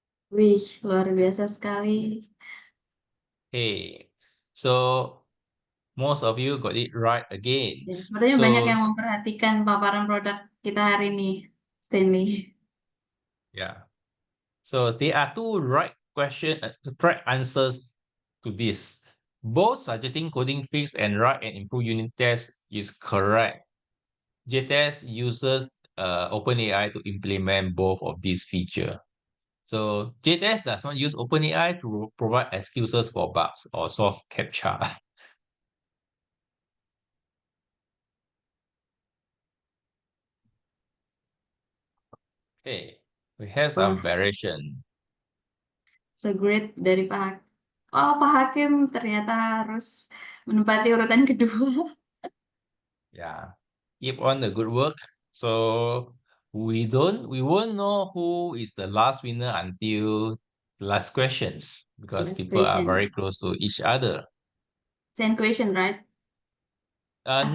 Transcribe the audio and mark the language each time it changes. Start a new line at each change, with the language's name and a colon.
Indonesian: Wih, luar biasa sekali.
English: Hey, so most of you got it right again.
Indonesian: Ya, sepertinya banyak yang memperhatikan paparan produk kita hari ini, Stanley.
English: Yeah. So there are two right correct answers to this. Both suggesting coding fix and write and improve unit test is correct. JTest uses OpenAI to implement both of these features. So JTest does not use OpenAI to provide excuses for bugs or solve CAPTCHA. Okay, we have some variation. So great
Indonesian: dari Pak Oh, Pak Hakim ternyata harus menempati urutan kedua.
English: Yeah, keep on the good work. So we won't know who is the last winner until last questions because Last people are question. very close to each other. 10 question, right? 9